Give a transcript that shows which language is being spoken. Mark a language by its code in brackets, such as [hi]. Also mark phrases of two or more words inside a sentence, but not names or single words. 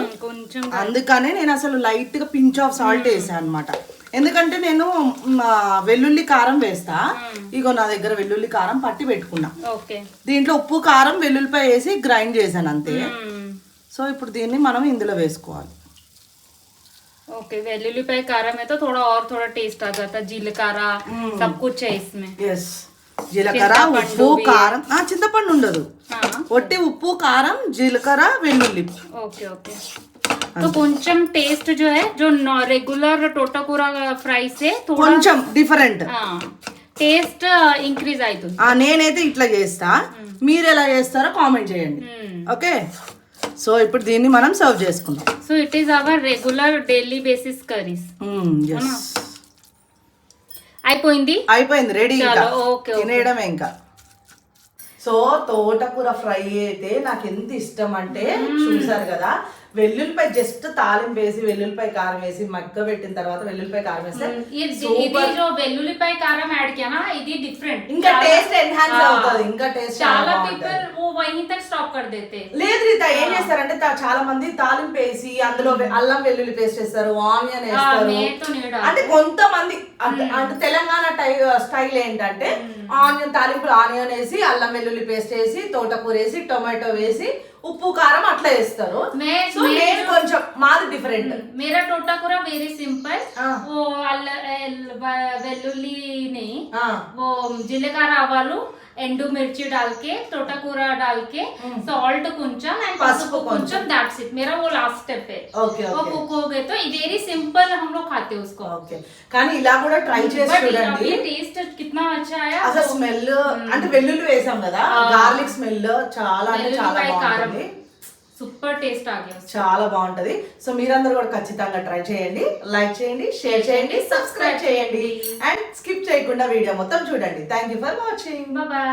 [te] అందుకనే నేను అసలు లైట్ గా [en] pinch of salt [te] వేసాను అనమాట, ఎందుకంటే నేను వెల్లుల్లి కారం వేస్తా. ఇగో నా దగ్గర వెల్లుల్లి కారం పట్టి పెట్టుకున్నా. దీంట్లో ఉప్పు కారం వెల్లుల్లిపాయ వేసి గ్రైండ్ చేశాను అంతే. సో ఇప్పుడు దీన్ని మనం ఇందులో వేసుకోవాలి. [hi] ओके, [te] వెల్లుల్లిపాయ కారా [hi] में तो थोड़ा और थोड़ा टेस्ट आ जाता है. जीलकर्रा सब कुछ है इसमें. यस, [te] జీలకర్ర, ఉప్పు, కారం. చింతపండు ఉండదు, ఒట్టి ఉప్పు, కారం, జీలకర్ర, వెల్లుల్లి. ఓకే ఓకే. तो కొంచెం టేస్ట్ [hi] जो है जो रेगुलर [te] తోటకూర ఫ్రై से కొంచెం డిఫరెంట్ [en] taste increase [te] అవుతుంది. నేనైతే ఇట్లా చేస్తా, మీరు ఎలా చేస్తారో కామెంట్ చేయండి. ఓకే, సో ఇప్పుడు దీన్ని మనం సర్వ్ చేసుకుందాం. [en] So it is our regular daily basis curries. [te] అయిపోయింది, రెడీ, తినేయడమే ఇంకా. సో తోటకూర ఫ్రై అయితే నాకు ఎంత ఇష్టం అంటే చూసారు కదా. వెల్లుల్లిపాయ జస్ట్ తాలింపు వేసి వెల్లుల్లిపాయ కారం వేసి మగ్గ పెట్టిన తర్వాత వెల్లుల్లిపాయ కారం వేస్తే వెల్లుల్లిపాయ కారం [hi] ऐड किया [te] ఇది డిఫరెంట్, ఇంకా [en] taste enhance [te] అవుతుంది. ఇంకా టేస్ట్ చాలా పీపుల్ [hi] वो वहीं तक स्टॉप कर देते. [te] లేదు రీత, ఏం చేస్తారంటే చాలా మంది తాలింపు వేసి అందులో అల్లం వెల్లుల్లి పేస్ట్ వేస్తారు, ఆనియన్ వేస్తారు. అంటే కొంతమంది అంటే తెలంగాణ స్టైల్ ఏంటంటే ఆనియన్ తాలింపులు ఆనియన్ వేసి అల్లం వెల్లుల్లి పేస్ట్ వేసి తోటకూర వేసి టొమాటో వేసి ఉప్పు కారం అట్లా వేస్తారు. నేను కొంచెం మాది డిఫరెంట్. [hi] मेरा తోటకూర [en] very simple. [hi] वो [te] వెల్లుల్లి ని [hi] वो [te] జీలకర్ర ఆవాలు ఎండు మిర్చి [hi] डाल के తోటకూర डाल के सॉल्ट [te] కొంచెం అండ్ పసుపు కొంచెం, [en] That's it. [hi] मेरा वो [en] last step [hi] है. ओके वो कुक हो गए तो [en] very simple [hi] हम लोग खाते हैं उसको. [te] ఓకే, కానీ ఇలా కూడా ట్రై చేసి చూడండి. [hi] टेस्ट कितना अच्छा आया. [te] అసలు స్మెల్ అంటే వెల్లుల్లి వేసాం కదా, గార్లిక్ స్మెల్ చాలా అంటే చాలా బాగుంటుంది. [en] super taste [te] ఆగే వస్తుంది. చాలా బాగుంటది. సో మీరందరూ కూడా ఖచ్చితంగా ట్రై చేయండి, లైక్ చేయండి, షేర్ చేయండి, సబ్స్క్రైబ్ చేయండి అండ్ స్కిప్ చేయకుండా వీడియో మొత్తం చూడండి. [en] Thank you for watching.